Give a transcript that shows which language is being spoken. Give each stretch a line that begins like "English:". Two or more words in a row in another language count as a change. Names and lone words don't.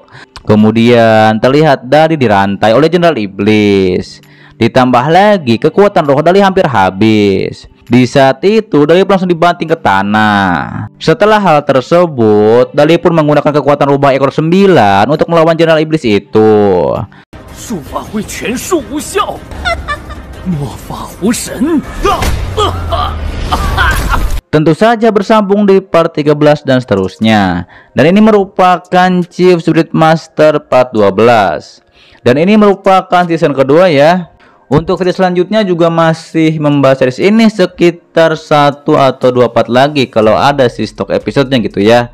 Indonesian: Kemudian terlihat Dali dirantai oleh jenderal iblis. Ditambah lagi kekuatan roh Dali hampir habis. Di saat itu Dali pun langsung dibanting ke tanah. Setelah hal tersebut, Dali pun menggunakan kekuatan rubah ekor 9 untuk melawan jenderal iblis itu.
Chinese: 术法会全数无效，末法无神。
Indonesian: Tentu saja bersambung di part 13 dan seterusnya. Dan ini merupakan Chief Spirit Master part 12. Dan ini merupakan season kedua ya. Untuk video selanjutnya juga masih membahas series ini sekitar 1 atau 2 part lagi kalau ada sih stok episodenya gitu ya.